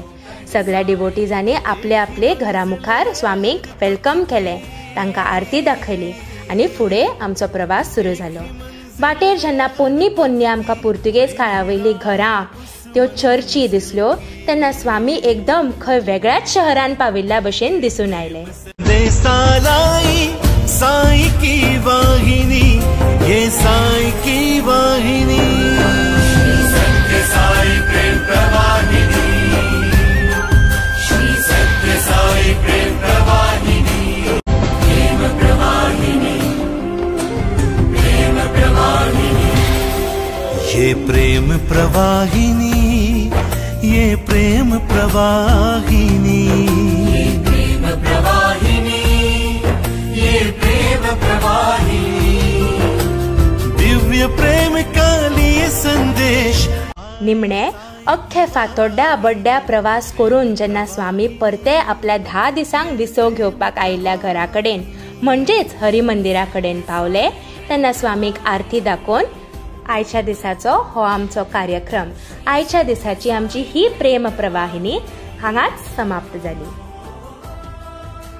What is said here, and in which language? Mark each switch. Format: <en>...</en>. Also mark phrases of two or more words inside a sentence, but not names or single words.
<kok>सगळ्या डिवोटीजांनी आपले आपले घरा मुखार स्वामीक वेलकम केले, तांकां आरती दाखयली आणि फुडें आमचो प्रवास सुरू जालो। वाटेर जेन्ना पोन्नी पोन्नी आमकां पुर्तुगेज काळावयलीं घरां त्यो चर्ची दिसल्यो तेन्ना स्वामी एकदम खंय वेगळ्याच शहरान पाविल्ल्या भशेन दिसून आयले।</kok> <hi>साई की वाहिनी ये साई की वाहिनी श्री सत्य साई प्रेम प्रवाहिनी श्री सत्य साई प्रेम प्रवाहिनी प्रेम प्रवाहिनी प्रेम प्रवाहिनी ये प्रेम प्रवाहिनी ये प्रेम प्रवाहिनी प्रेम प्रवाहिनी ये प्रेम प्रवाहिनी दिव्य प्रेम का लिए संदेश।</hi> <kok>निमणे अख्खे फातोड्डा बड्ड्या प्रवास करून जेन्ना स्वामी परते आपल्या 10 दिसांक विसव घेवपाक आयिल्ल्या घरा कडेन म्हणजेच हरी मंदिरा कडेन पावले तेन्ना स्वामीक आरती दाखोवन आयच्या दिसाचो हो आमचो कार्यक्रम आयच्या दिसाची आमची ही प्रेम प्रवाहिनी हांगाच समाप्त जाली।</kok>